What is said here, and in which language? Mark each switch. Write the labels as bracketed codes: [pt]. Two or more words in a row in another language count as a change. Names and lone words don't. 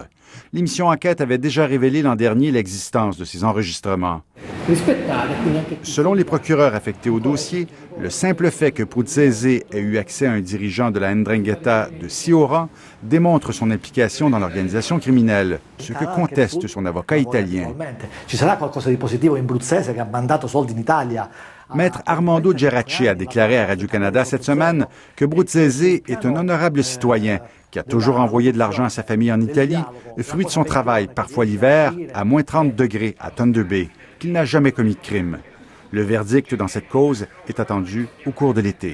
[fr] L'émission Enquête avait déjà révélé l'an dernier l'existence de ces enregistrements. Selon les procureurs affectés au dossier, le simple fait que Bruzzese ait eu accès à un dirigeant de la 'Ndrangheta de si haut rang démontre son implication dans l'organisation criminelle, ce que conteste son avocat italien. [it] Ci sarà qualcosa di positivo in Bruzzese che ha mandato soldi in Italia. [fr] Maître Armando Geraci a déclaré à Radio-Canada cette semaine que Bruzzese est un honorable citoyen qui a toujours envoyé de l'argent à sa famille en Italie, fruit de son travail, parfois l'hiver, à moins 30 degrés à Thunder Bay, qu'il n'a jamais commis de crime. Le verdict dans cette cause est attendu au cours de l'été.